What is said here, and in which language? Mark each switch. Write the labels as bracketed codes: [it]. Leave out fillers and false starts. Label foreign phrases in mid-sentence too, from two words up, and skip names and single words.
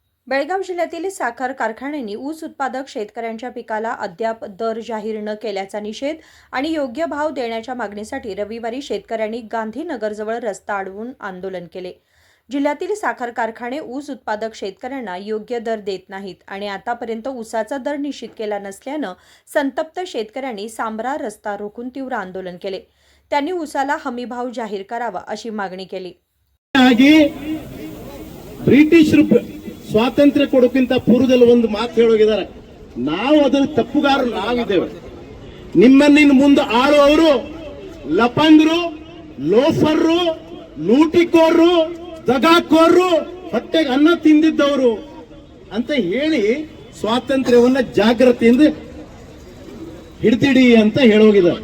[mr] बेळगाव जिल्ह्यातील साखर कारखान्यांनी ऊस उत्पादक शेतकऱ्यांच्या पिकाला अद्याप दर जाहीर न केल्याचा निषेध आणि योग्य भाव देण्याच्या मागणीसाठी रविवारी शेतकऱ्यांनी गांधीनगरजवळ रस्ता अडवून आंदोलन केले। जिल्ह्यातील साखर कारखाने ऊस उत्पादक शेतकऱ्यांना योग्य दर देत नाहीत आणि आतापर्यंत ऊसाचा दर निश्चित केला नसल्यानं संतप्त शेतकऱ्यांनी सांबरा रस्ता रोखून तीव्र आंदोलन केले। त्यांनी ऊसाला हमीभाव जाहीर करावा अशी मागणी केली। [kn] ಬ್ರಿಟಿಷರು ಸ್ವಾತಂತ್ರ್ಯ ಕೊಡೋಕ್ಕಿಂತ ಪೂರ್ವದಲ್ಲಿ ಒಂದು ಮಾತು ಹೇಳೋಗಿದ್ದಾರೆ, ನಾವು ಅದರ ತಪ್ಪುಗಾರರು ನಾವಿದ್ದೇವೆ, ನಿಮ್ಮನ್ನ ಮುಂದೆ ಆಳುವವರು ಲಪಂಗರು, ಲೋಫರ್ರು, ಲೂಟಿಕೋರ್ರು, ದಗಾಕೋರ್ರು, ಹೊಟ್ಟೆಗೆ ಅನ್ನ ತಿಂದಿದ್ದವರು ಅಂತ ಹೇಳಿ ಸ್ವಾತಂತ್ರ್ಯವನ್ನ ಜಾಗೃತಿಯಿಂದ ಹಿಡ್ತಿಡಿ ಅಂತ ಹೇಳೋಗಿದ್ದಾರೆ।